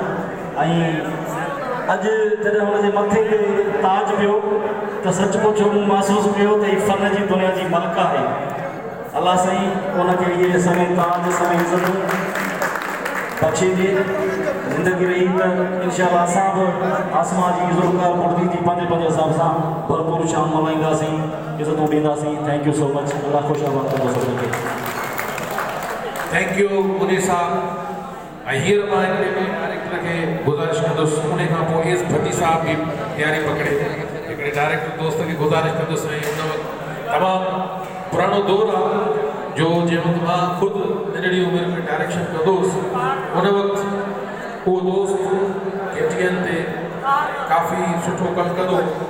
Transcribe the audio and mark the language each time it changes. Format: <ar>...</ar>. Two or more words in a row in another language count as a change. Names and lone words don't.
<sd>ऐं अॼु जॾहिं हुनजे मथे ते ताज पियो त सचमुच मूं महसूसु कयो त हीअ फ़न जी दुनिया जी मलका आहे। अलाह साईं उनखे इहे समय ताज समय इज़त बख़्शींदी ज़िंदगी रही त इंशाअल्लाह असां बि आसमा जी ज़ुल्फ़कार बुर्दी जी पंहिंजे पंहिंजे हिसाब सां भरपूर शाम मल्हाईंदासीं, इज़तूं ॾींदासीं।</sd> <en>thank you so much.</en> <sd>अलाह ख़ुशि आबाद कंदो सभिनी खे।</sd> <en>thank you मुनीर साहब।</en> <sd>ऐं हींअर मां हिकिड़े डायरेक्टर खे गुज़ारिश कंदुसि, उन खां पोइ एस भट्टी साहब बि तयारी पकड़े हिकिड़े डायरेक्टर दोस्त खे गुज़ारिश कंदुसि। ऐं उन वक़्तु तमामु पुराणो दौरु आहे जो जंहिं वक़्तु मां ख़ुदि नंढड़ी उमिरि में डायरेक्शन कंदो हुउसि, उन वक़्तु उहो दोस्त KTN ते काफ़ी सुठो कमु कंदो।</sd>